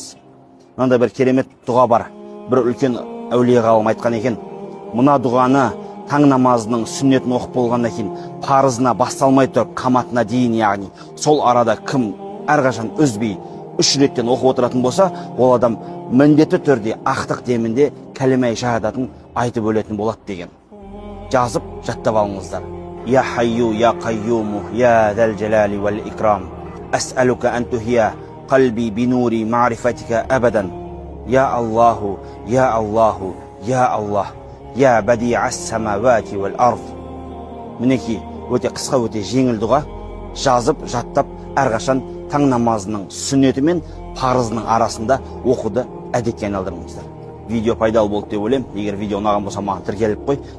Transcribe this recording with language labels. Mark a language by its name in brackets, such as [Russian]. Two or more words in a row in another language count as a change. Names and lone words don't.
[Kazakh] Мынандай бір керемет дұға бар. Бір үлкен әулие ғалым айтқан екен, мына дұғаны таң намазының сүннетін оқып болғаннан кейін парызына басталмай тұрып қаматына дейін, яғни сол арада кім әрқашан үзбей 3 реттен оқып отыратын болса, ол адам міндетті түрде ақтық демінде кәлима шахадатын айтып өлетін болады деген. Жазып жаттап алыңыздар. [Arabic] يا حي يا قيوم يا ذا الجلال والإكرام. أسألك أن تحيي قلبي بنور معرفتك أبدا. يا الله يا الله يا الله. يا بديع السماوات والأرض. [Kazakh] Мінекей, өте қысқа, өте жеңіл дұға. Жазып, жаттап, әрқашан таң намазының сүннеті мен парызының арасында оқуды әдетке айналдырыңыздар. Видео пайдалы болды деп ойлаймын. Егер видео ұнаған болса, маған тіркеліп қой.